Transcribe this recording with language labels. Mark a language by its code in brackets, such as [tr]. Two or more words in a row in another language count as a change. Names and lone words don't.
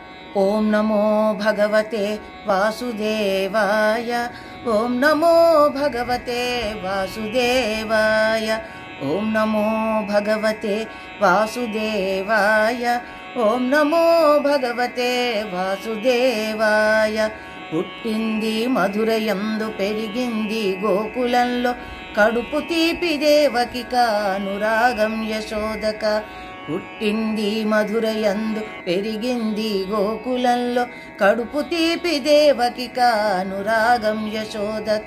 [sa] ओम नमो भगवते वासुदेवाय। ओम नमो भगवते वासुदेवाय। ओम नमो भगवते वासुदेवाय। ओम नमो भगवते वासुदेवाय। [te] పుట్టింది మధురయందు పెరిగింది గోకులంలో కడుపు తీపి దేవకిక అనురాగం యశోదక. పుట్టింది మధురయందు పెరిగింది గోకులంలో కడుపు తీపి దేవకిక అనురాగం యశోదక.